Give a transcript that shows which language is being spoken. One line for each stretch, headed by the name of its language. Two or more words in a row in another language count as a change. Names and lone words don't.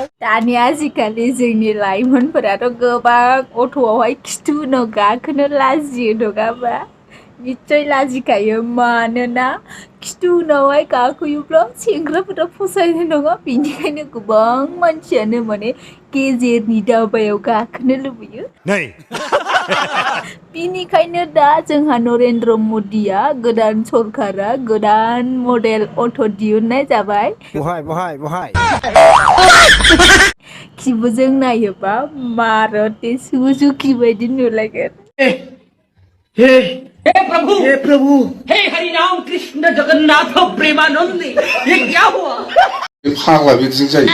Bodo: दानि आजिखालि जोंनि लाइमोनफोराथ' गोबां अट'आवहाय खिथु गाखोनो लाजियो नङाबा निश्चय लाजिखायो मानोना खिथुनावहाय गाखोयोब्ला सेंग्राफोरा फसायनाय नङा बेनिखायनो गोबां मानसियानो माने गेजेरनि दाबायाव गाखोनो लुबैयो बेनिखायनो दा जोंहा नरेन्द्र मदिया गोदान सरकारा गोदान मडेल अट' दिहुननाय जाबाय बहाय खिबुजों नायोबा मारुति सुजुकी बायदि नुलायगोन
Hindi: हे प्रभु हे हरि राम कृष्ण जगन्नाथ प्रेमानंद ये क्या हुआ
Bodo: फाग्ला बिदिजों जायो